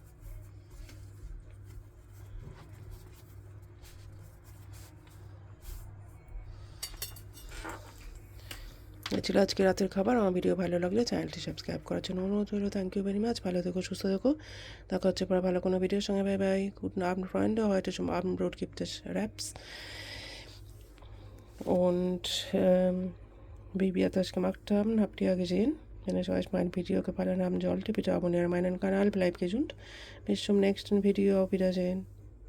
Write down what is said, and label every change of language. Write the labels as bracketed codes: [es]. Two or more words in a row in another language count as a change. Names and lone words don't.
[bn] এ ছিল আজকে রাতের খাবার। আমার ভিডিও ভালো লাগলে চ্যানেলটি সাবস্ক্রাইব করার জন্য অনুরোধ রইল। [en] thank you very much. [bn] ভালো থেকো, সুস্থ থেকো। দেখা হচ্ছে পরে ভালো কোনো ভিডিওর সঙ্গে। [en] bye bye. [de] Guten Abend, Freunde. Heute zum Abendbrot gibt es Wraps. Und wie wir das gemacht haben, habt ihr ja gesehen. Wenn es euch mein Video gefallen haben sollte, bitte abonniere meinen Kanal. Bleibt gesund. Bis zum nächsten Video. Auf Wiedersehen.